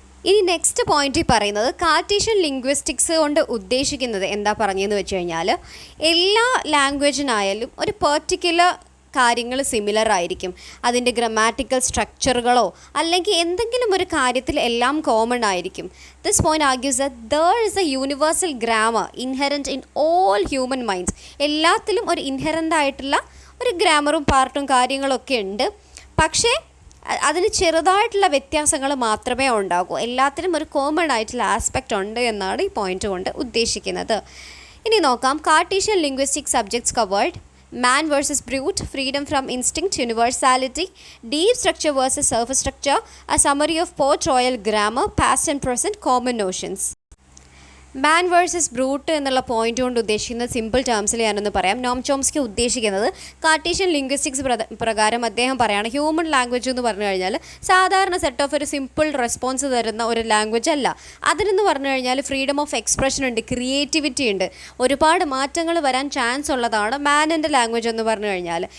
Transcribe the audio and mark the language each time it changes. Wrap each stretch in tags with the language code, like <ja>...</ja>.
<ml>ഇനി നെക്സ്റ്റ് പോയിന്റിൽ പറയുന്നത് കാർട്ടീഷ്യൻ ലിംഗ്വിസ്റ്റിക്സ് കൊണ്ട് ഉദ്ദേശിക്കുന്നത് എന്താ പറഞ്ഞതെന്ന് വെച്ച് കഴിഞ്ഞാൽ എല്ലാ ലാംഗ്വേജിനായാലും ഒരു പെർട്ടിക്കുലർ കാര്യങ്ങൾ സിമിലർ ആയിരിക്കും. അതിൻ്റെ ഗ്രാമാറ്റിക്കൽ സ്ട്രക്ചറുകളോ അല്ലെങ്കിൽ എന്തെങ്കിലും ഒരു കാര്യത്തിൽ എല്ലാം കോമൺ ആയിരിക്കും.</ml> <en>This point argues that there is a universal grammar inherent in all human minds.</en> <ml>എല്ലാത്തിലും ഒരു ഇൻഹെറൻ്റ് ആയിട്ടുള്ള ഒരു ഗ്രാമറും പാർട്ടും കാര്യങ്ങളൊക്കെ ഉണ്ട്. പക്ഷേ അതിന് ചെറുതായിട്ടുള്ള വ്യത്യാസങ്ങൾ മാത്രമേ ഉണ്ടാകൂ. എല്ലാത്തിനും ഒരു കോമൺ ആയിട്ടുള്ള ആസ്പെക്റ്റ് ഉണ്ട് എന്നാണ് ഈ പോയിന്റ് കൊണ്ട് ഉദ്ദേശിക്കുന്നത്. ഇനി നോക്കാം.</ml> <en>Cartesian linguistic subjects covered. Man versus brute, freedom from instinct, universality, deep structure versus surface structure, a summary of Port Royal grammar, past and present, common notions.</en> <ml>Man versus brute എന്നുള്ള point കൊണ്ട് ഉദ്ദേശിക്കുന്നത് simple ടേംസിൽ ഞാനൊന്ന് പറയാം. Noam Chomsky ഉദ്ദേശിക്കുന്നത് Cartesian linguistics പ്രകാരം അദ്ദേഹം പറയുകയാണ് human language എന്ന് പറഞ്ഞു കഴിഞ്ഞാൽ സാധാരണ സെറ്റ് ഓഫ് ഒരു സിമ്പിൾ റെസ്പോൺസ് തരുന്ന ഒരു ലാംഗ്വേജ് അല്ല. അതിനെന്ന് പറഞ്ഞു കഴിഞ്ഞാൽ ഫ്രീഡം ഓഫ് എക്സ്പ്രഷൻ ഉണ്ട്, ക്രിയേറ്റിവിറ്റി ഉണ്ട്, ഒരുപാട് മാറ്റങ്ങൾ വരാൻ ചാൻസ് ഉള്ളതാണ് മാനിൻ്റെ ലാംഗ്വേജ് എന്ന് പറഞ്ഞു കഴിഞ്ഞാൽ.</ml>